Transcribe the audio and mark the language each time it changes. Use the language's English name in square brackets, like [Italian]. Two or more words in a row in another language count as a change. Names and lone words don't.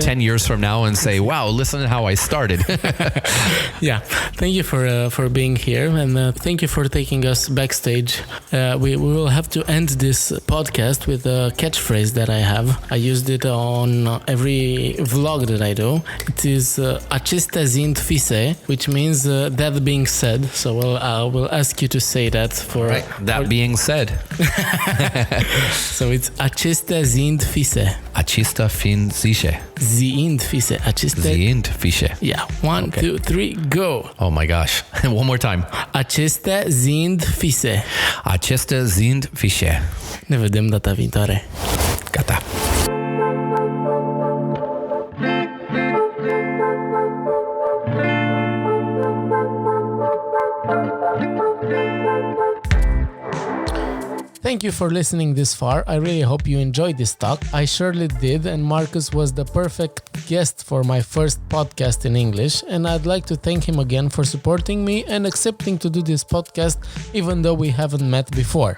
[English] 10 years from now and say, wow, listen to how I started. Yeah. Thank you for being here, and thank you for taking us backstage. We will have to end this podcast with a catchphrase that I have. I used it on every vlog that I do. It is [Romanian] acestea zind fise, [English] which means that being said. So I will ask you to say that for... Right. That being said. So it's [Romanian] acestea zind fise. Acestea fiind zise. Zind fise. Acestea... Zind fise. [English] Yeah. 1, 2, 3, go. Oh my gosh. One more time. [Romanian] Acestea zind fise. Acestea zind fise. Ne vedem data viitoare. Gata. [English] Thank you for listening this far. I really hope you enjoyed this talk. I surely did, and Markus was the perfect guest for my first podcast in English, and I'd like to thank him again for supporting me and accepting to do this podcast even though we haven't met before.